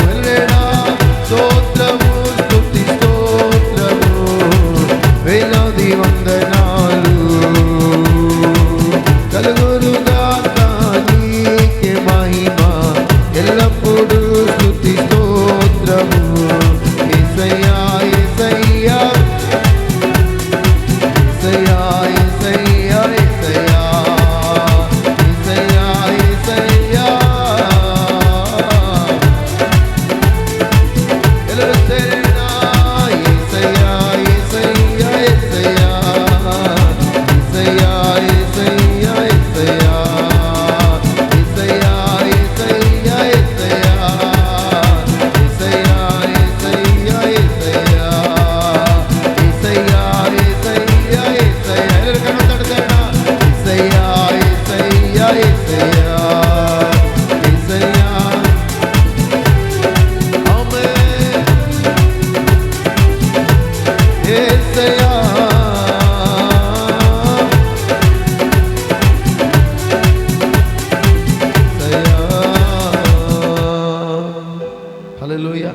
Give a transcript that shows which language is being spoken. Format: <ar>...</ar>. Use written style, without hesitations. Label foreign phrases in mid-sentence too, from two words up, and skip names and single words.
<te>ఎల్లడా స్తోత్రము స్తుతి స్తోత్రము, వేలాది వందనాలు కలుగునుగాక నీకే మహిమ, ఎల్లప్పుడూ స్తుతి స్తోత్రము. యేసయ్యా యేసయ్యా, యేసయ్యా యేసయ్యా యేసయ్యా, యేసయ్యా యేసయ్యా.</te> <kn>ಎಲ್ಲರೂ ಸೇರೋಣ.</kn> <te>యేసయ్యా యేసయ్యా యేసయ్యా, యేసయ్యా యేసయ్యా యేసయ్యా, యేసయ్యా యేసయ్యా యేసయ్యా, యేసయ్యా యేసయ్యా యేసయ్యా, యేసయ్యా యేసయ్యా యేసయ్యా.</te> <kn>ಎಲ್ಲರೂ ಕಣ್ಣು ತಡೆಯೋಣ.</kn> <te>యేసయ్యా యేసయ్యా యేసయ్యా, యేసయ్యా, ఆమేన్. యేసయ్యా, హల్లెలూయా.</te>